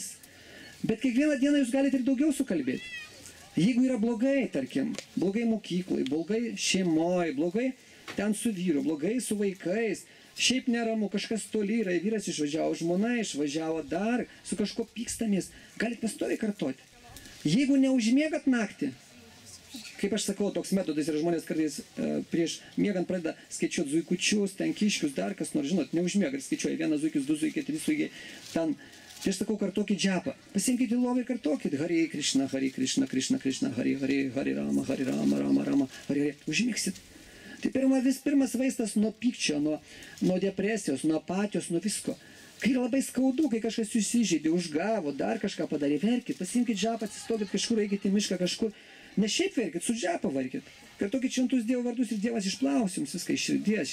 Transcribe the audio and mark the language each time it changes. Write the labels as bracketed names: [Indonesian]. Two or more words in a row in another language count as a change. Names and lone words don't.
[Lithuanian] Bet kiekvieną dieną jūs galite ir daugiau sukalbėti. Jeigu yra blogai, tarkim, blogai mokyklai, blogai šeimoje, blogai ten su vyru, blogai su vaikais, šiaip neramu, kažkas toli yra, vyras išvažiavo, žmona išvažiavo dar, su kažko pykstamės, galite pastoviai kartoti. Jeigu neužmiegat naktį, kaip aš sakau, toks metodas yra, žmonės kartais prieš miegant pradeda skaičiuoti zuikučius, ten kiškius, dar kas nors, žinot, neužmiegat, skaičiuoja 1 zuikis, 2 zuikiai, 3 zuikiai, ten. Tai aš sakau, kartokit džapą. Pasiimkite lovą ir kartokit. Hare Krishna, Krishna, Krishna, Hare Rama, Rama, Rama, Hare. Užmigsit. Tai pirmas vaistas nuo pykčio, nuo depresijos, nuo apatijos, nuo visko. Kai yra labai skaudu, kai kažkas jūs įžeidė, užgavo, dar kažką padarė, verkit, pasiimkit džapą, atsistokit kažkur, eikit į mišką kažkur. Ne šiaip verkit, su džapą varkit. Kartokit šventus Dievo vardus ir Dievas išplaus jums viską iš širdies.